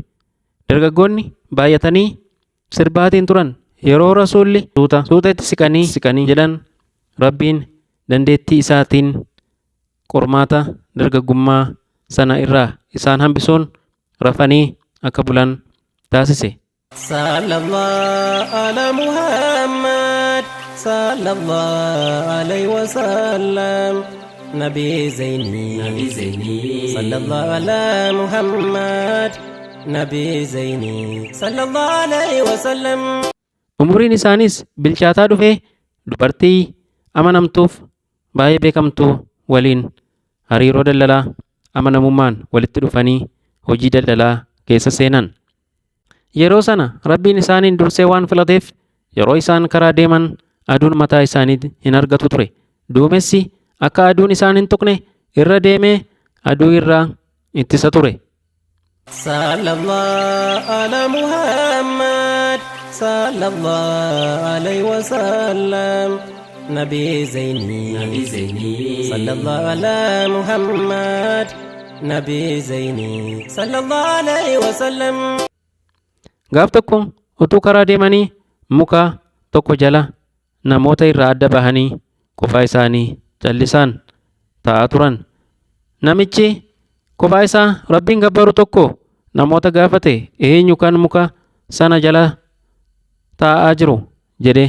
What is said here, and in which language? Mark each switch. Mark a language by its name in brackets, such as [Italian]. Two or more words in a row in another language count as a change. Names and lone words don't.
[Oromo] Dargaggoonni baay'atanii sirbaatiin turan. Yeroo rasuulli suuta itti siqanii jedhan Rabbiin dandeettii isaatiin qormaata dargaggummaa sana irraa isaan hambisuun rafanii akka bulan taasise. [Arabic] صلى الله على محمد صلى الله عليه وسلم نبي زيني صلى الله على محمد نبي زيني صلى الله عليه وسلم. [Oromo] Umuriin isaanis bilchaataa dhufee dubartii amanamtuuf baay'ee beekamtuu waliin hariiroo daldalaa amanamummaan walitti dhufanii hojii daldalaa keessa seenan. Yeroo sana Rabbiin isaaniin dursee waan filateef yeroo isaan karaa deeman aduun mataa isaanii hin argatu ture. Duumessi akka aduun isaan hin tuqne irra deemee aduu irraa ittisa ture. [Arabic] صلى الله على محمد صلى الله عليه وسلم نبي زيني صلى الله على محمد نبي زيني صلى الله عليه وسلم. [Oromo] Gaaf tokko utuu karaa deemanii muka tokko jala namoota irraa adda bahanii qofaa isaanii callisaan taa'aa turan. Namichi qofaa isaa Rabbiin gabbaru tokko namoota gaafate eenyu kan muka sana jala taa'aa jiru jedhe.